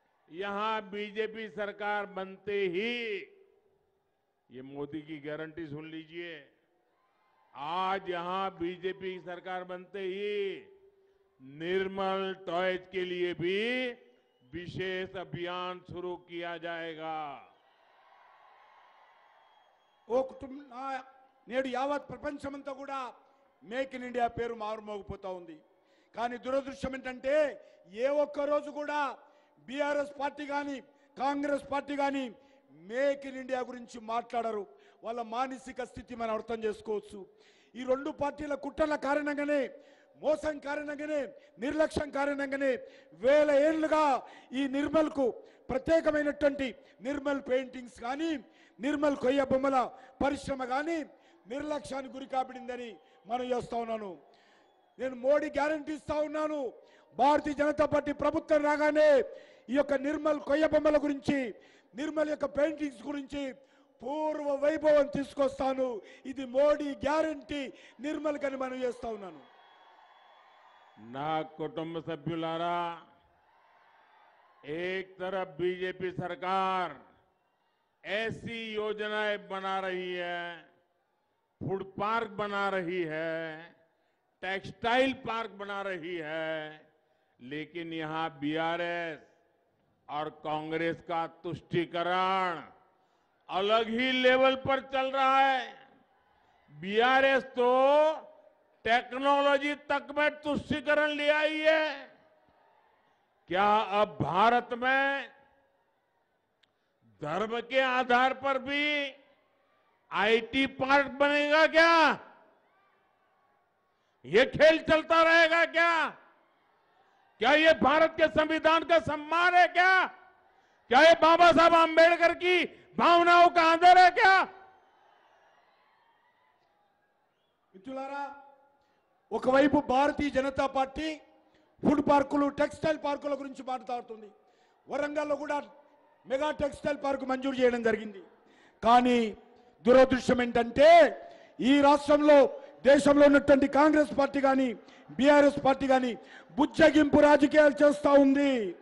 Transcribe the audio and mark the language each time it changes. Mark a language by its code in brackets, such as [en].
[hi] यहां बीजेपी सरकार बनते ही, ये मोदी की गारंटी सुन लीजिए, आज यहां बीजेपी सरकार बनते ही निर्मल टॉयज के लिए भी विशेष अभियान शुरू किया जाएगा। [te] ఓ కుటుంబ నేడు యావత్ ప్రపంచమంతా కూడా మేక్ ఇన్ ఇండియా పేరు మారుమోగిపోతా ఉంది. కానీ దురదృష్టం ఏంటంటే ఏ ఒక్క రోజు కూడా బీఆర్ఎస్ పార్టీ కానీ కాంగ్రెస్ పార్టీ కానీ మేక్ ఇన్ ఇండియా గురించి మాట్లాడరు. వాళ్ళ మానసిక స్థితి మనం అర్థం చేసుకోవచ్చు. ఈ రెండు పార్టీల కుట్రల కారణంగానే, మోసం కారణంగానే, నిర్లక్ష్యం కారణంగానే వేల ఏళ్లుగా ఈ నిర్మల్కు ప్రత్యేకమైనటువంటి నిర్మల్ పెయింటింగ్స్ కానీ, నిర్మల్ కొయ్య బొమ్మల పరిశ్రమ కానీ నిర్లక్ష్యానికి గురి కాబడిందని మనం చేస్తా ఉన్నాను. నేను మోడీ గ్యారంటీ ఇస్తా ఉన్నాను, భారతీయ జనతా పార్టీ ప్రభుత్వం రాగానే ఈ యొక్క నిర్మల్ కొయ్య బొమ్మల గురించి, నిర్మల్ యొక్క పెయింటింగ్స్ గురించి పూర్వ వైభవం తీసుకొస్తాను. ఇది మోడీ గ్యారంటీ నిర్మల్ కని మనం చేస్తా ఉన్నాను. ना कुटुंब सभ्युलारा, [hi] एक तरफ बीजेपी सरकार ऐसी योजनाएं बना रही है, फूड पार्क बना रही है, टेक्सटाइल पार्क बना रही है, लेकिन यहां बीआरएस और कांग्रेस का तुष्टीकरण अलग ही लेवल पर चल रहा है। बीआरएस तो टेक्नोलॉजी तक में तुष्टीकरण ले आई है। क्या अब भारत में धर्म के आधार पर भी आईटी पार्क बनेगा क्या? ये खेल चलता रहेगा क्या? क्या ये भारत के संविधान का सम्मान है क्या? क्या ये बाबा साहब आंबेडकर की भावनाओं का आदर है क्या? [te] మిత్రులారా, ఒకవైపు భారతీయ జనతా పార్టీ ఫుడ్ పార్కులు, టెక్స్టైల్ పార్కుల గురించి మాట్లాడుతుంది. వరంగల్లో కూడా మెగా టెక్స్టైల్ పార్క్ మంజూరు చేయడం జరిగింది. కానీ దురదృష్టం ఏంటంటే ఈ రాష్ట్రంలో, దేశంలో ఉన్నటువంటి కాంగ్రెస్ పార్టీ కానీ బీఆర్ఎస్ పార్టీ కానీ బుజ్జగింపు రాజకీయాలు చేస్తూ ఉంది.